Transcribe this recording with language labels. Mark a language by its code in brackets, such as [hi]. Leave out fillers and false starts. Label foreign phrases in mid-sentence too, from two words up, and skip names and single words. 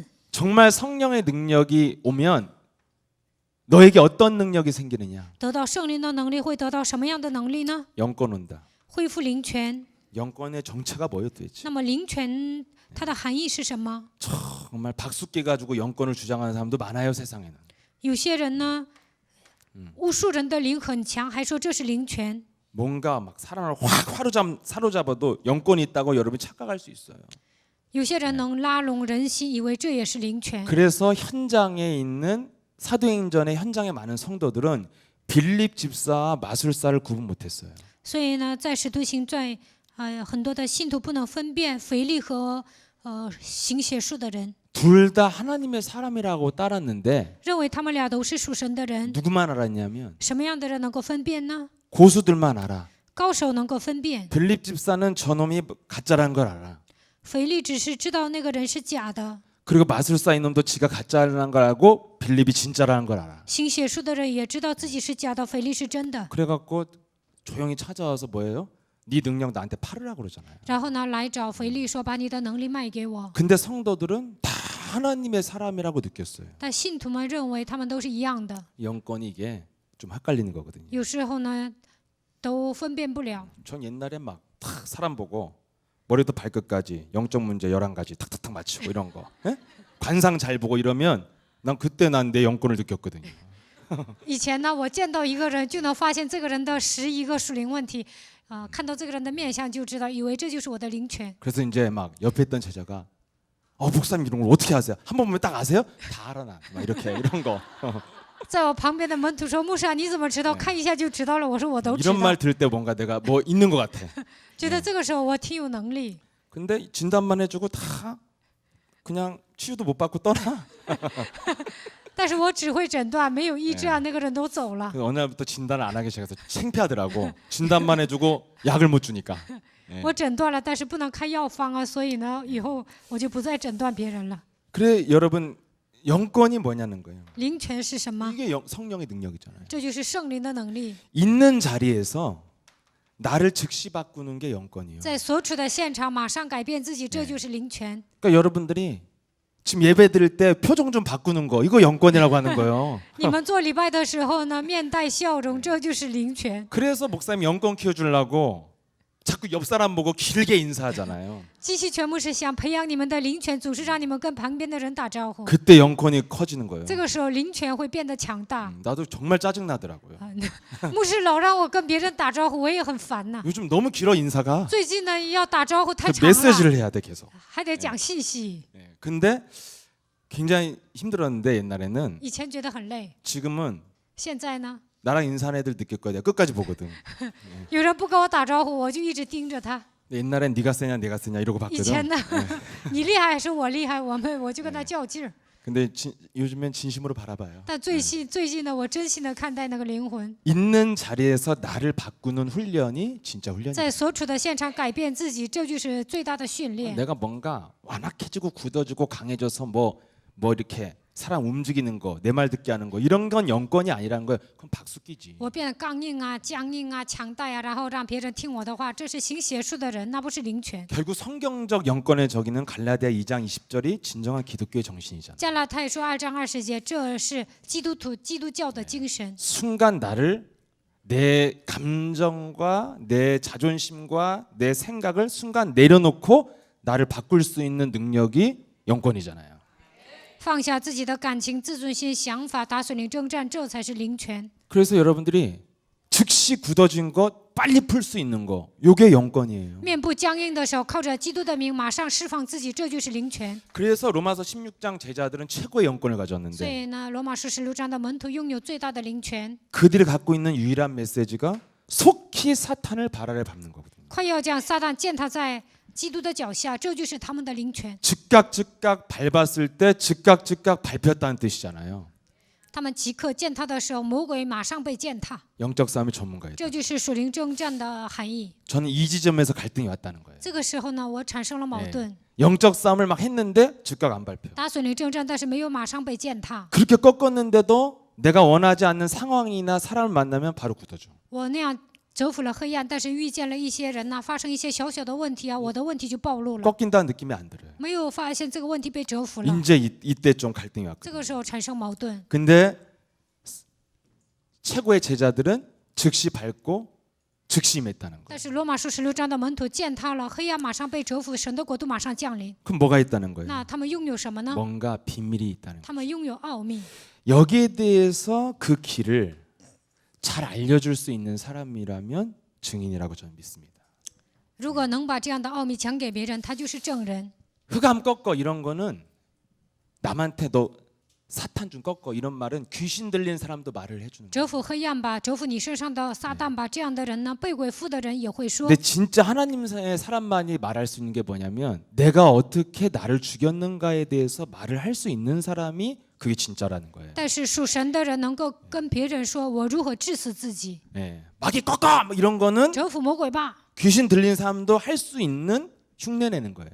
[ko] 정말 성령의 능력이 오면 너에게 어떤 능력이 생기느냐? [zh] 得到圣灵的能力，会得到什么样的能力呢？ [ko] 영권 온다. [zh] 恢复灵权。 [ko] 영권의 정체가 뭐예요 도대체? [zh] 那么灵权它的含义是什么？ [ko] 정말 박수깨 가지고 영권을 주장하는 사람도 많아요 세상에는. [zh] 有些人呢，巫术人的灵很强，还说这是灵权。 [ko] 뭔가 막 사람을 확 사로잡아도 영권이 있다고 여러분이 착각할 수 있어요. [zh] 有些人能拉拢人心，以为这也是灵权。 [ko] 그래서 현장에 있는 사도행전의 현장에 많은 성도들은 빌립 집사와 마술사를 구분 못했어요. [zh] 所以呢，在使徒行传，很多的信徒不能分辨腓力和行邪术的人， [ko] 둘 다 하나님의 사람이라고 따랐는데 [zh] 认为他们俩都是属神的人。 [ko] 누구만 알았냐면 [zh] 什么样的人能够分辨呢？ [ko] 고수들만 알아. [zh] 高手能够分辨。 [ko] 빌립 집사는 저놈이 가짜라는 걸 알아. [zh] 腓力只是知道那个人是假的， [ko] 그리고 마술사 이놈도 지가 가짜라는 걸 알고 빌립이 진짜라는 걸 알아. [zh] 行邪术的人也知道自己是假的，腓力是真的。 [ko] 그래갖고 조용히 찾아와서 뭐예요? 네 능력 나한테 팔으라고 그러잖아요. [zh] 然后呢，来找腓力说：“把你的能力卖给我。 [ko] 근데 성도들은 다 하나님의 사람이라고 느꼈어요. ” [zh] 但信徒们认为他们都是一样的， [ko] 영권이 이게 좀 헷갈리는 거거든요. [zh] 有时候呢，都分辨不了。 [ko] 전 옛날에 막 탁 사람 보고 머리부터 발끝까지 영적 문제 11가지 탁탁탁 맞추고 이런 거. 예? 관상 잘 보고 이러면 난 그때 난 내 영권을 느꼈거든요. [zh] 以前呢，我见到一个人就能发现这个人的11个属灵问题，看到这个人的面相就知道，以为这就是我的灵权。 [ko] 그래서 이제 막 옆에 있던 제자가 목사님 이런 걸 어떻게 아세요? 한 번 보면 딱 아세요? 다 알아 나. 막 이렇게 이런 거. [zh] 在我旁边的门徒说：“牧师啊，你怎么知道？看一下就知道了。”我说：“我都知 [ko] 이런 [zh] 道。 [ko] 말 들을 때 뭔가 내가 뭐 있는 것 같아. [zh] 觉得这个时候我挺有能力， [ko] 근데 진단만 해주고 다 그냥 치유도 못 받고 떠나. [zh] 但是我只会诊断，没有医治啊，那个人都走了。 [ko] 그 어느 날부터 진단을 안 하기 시작해서 창피하더라고. 진단만 해주고 약을 못 주니까. [zh] 我诊断了，但是不能开药方啊，所以呢，以后我就不再诊断别人了。 [ko] 그래 여러분 영권이 뭐냐는 거예요. [zh] 灵权是什么？ [ko] 이게 성령의 능력이잖아요. [zh] 这就是圣灵的能力， [ko] 있는 자리에서 나를 즉시 바꾸는 게 영권이에요. [zh] 在所处的现场马上改变自己，这就是灵权。 [ko] 그러니까 여러분들이 지금 예배 드릴 때 표정 좀 바꾸는 거 이거 영권이라고 하는 거예요. [zh] 你们做礼拜的时候呢，面带笑容，这就是灵权。 [ko] 그래서 목사님 영권 키워주려고 자꾸 옆 사람 보고 길게 인사하잖아요. [zh] 机器全部是想培养你们的灵权，总是让你们跟旁边的人打招呼。 [ko] 그때 영권이 커지는 거예요. [zh] 这个时候灵权会变得强大。 [ko] 나도 정말 짜증 나더라고요. [zh] 牧师老让我跟别人打招呼，我也很烦呐。 [ko] 요즘 너무 길어 인사가. [zh] 最近呢，要打招呼太 [ko] 그 [zh] 长了， [ko] 메시지를 해야 돼 계속. [zh] 还得讲信息。 [ko] 예, 근데 굉장히 힘들었는데 옛날에는 [zh] 以前觉得很累， [ko] 지금은 [zh] 现在呢， [ko] 나랑 인사하는 애들 느낄 거야. 내가 끝까지 보거든. [zh] 有人不跟我打招呼，我就一直盯着他。 [ko] 옛날엔 네가 세냐 내가 세냐 이러고 [zh] 以前 [ko] 봤거든. [zh] 呢，你厉害还是我厉害，我就跟他较劲儿。 [ko] 근데 요즘엔 진심으로 바라봐요. [zh] 但最近呢，我真心的看待那个灵魂， [ko] 있는 자리에서 나를 바꾸는 훈련이 진짜 훈련이야. [zh] 在所处的现场改变自己，这就是最大的训练。 [ko] 내가 뭔가 완악해지고 굳어지고 강해져서 뭐 이렇게 사람 움직이는 거, 내 말 듣게 하는 거 이런 건 영권이 아니라는 거예요. 그럼 박수 끼지. [zh] 我变得刚硬啊、僵硬啊、强大呀、然后让别人听我的话，这是行邪术的人，那不是灵权。 [ko] 결국 성경적 영권의 적이는 갈라디아 2장 20절이 진정한 기독교의 정신이잖아. [zh] 加拉太书2章20节，这是基督教的精神。 [ko] 순간 나를 내 감정과 내 자존심과 내 생각을 순간 내려놓고 나를 바꿀 수 있는 능력이 영권이잖아요. [zh] 放下自己的感情、自尊心、想法，打属灵征战，这才是灵权。 [ko] 그래서 여러분들이 즉시 굳어진 것 빨리 풀 수 있는 거 요게 영권이에요. [zh] 面部僵硬的时候，靠着基督的名马上释放自己，这就是灵权。 [ko] 그래서 로마서 16장 제자들은 최고의 영권을 [zh] 所 [ko] 가졌는데 [zh] 以呢，罗马书16章的门徒拥有最大的灵权， [ko] 그들이 갖고 있는 유일한 메시지가 속히 사탄을 발 아래 밟는 거거든요. [zh] 快要将撒旦践踏在基督的脚下，这就是他们的灵权。 [ko] 즉각 밟았을 때 즉각 밟혔다는 뜻이잖아요. [zh] 他们即刻践踏的时候，魔鬼马上被践踏， [ko] 영적 싸움의 전문가예요. [zh] 这就是属灵征战的含义。 [ko] 저는 이 지점에서 갈등이 왔다는 거예요. [zh] 这个时候呢，我产生了矛盾， [ko] 영적 싸움을 막 했는데 즉각 안 밟혀. [zh] 打属灵征战，但是没有马上被践踏。 [ko] 그렇게 꺾었는데도 내가 원하지 않는 상황이나 사람을 만나면 바로 굳어져. [zh] 我那样折服了黑暗，但是遇见了一些人呢，发生一些小小的问题啊，我的问题就暴露了， [ko] 꺾인다는 느낌이 안 들어요. [zh] 没有发现这个问题被折服了， [ko] 이제 이때 좀 갈등이 [zh] 这 [ko] 왔거든요. [zh] 个时候产生矛盾。 [ko] 근데 최고의 제자들은 즉시 밟고 즉시 임했다는 거예요. [zh] 但是罗马书16章的门徒践踏了，黑暗马上被折服，神的国度马上降临。 [ko] 그럼 뭐가 있다는 거예요? [zh] 那他们拥有什么呢？ [ko] 뭔가 비밀이 있다는 거예요. [zh] 他们拥有奥秘。 [ko] 여기에 대해서 그 길을 잘 알려줄 수 있는 사람이라면 증인이라고 저는 믿습니다. [zh] 如果能把这样的奥秘讲给别人，他就是证人。 [ko] 흑암 꺾어 이런 거는 남한테 너 사탄 좀 꺾어 이런 말은 귀신 들린 사람도 말을 해주는 거예요. [zh] 折服黑暗吧，折服你身上的撒旦吧，这样的人呢，被鬼附的人也会说。 [ko] 근데 진짜 하나님의 사람만이 말할 수 있는 게 뭐냐면 내가 어떻게 나를 죽였는가에 대해서 말을 할 수 있는 사람이 그게 진짜라는 거예요. [zh] 但是属神的人能够跟别人说我如何治死自己， [ko] 예. 마귀 꺾어 뭐 이런 거는 [zh] 折服魔鬼吧。 [ko] 귀신 들린 사람도 할 수 있는 흉내내는 거예요.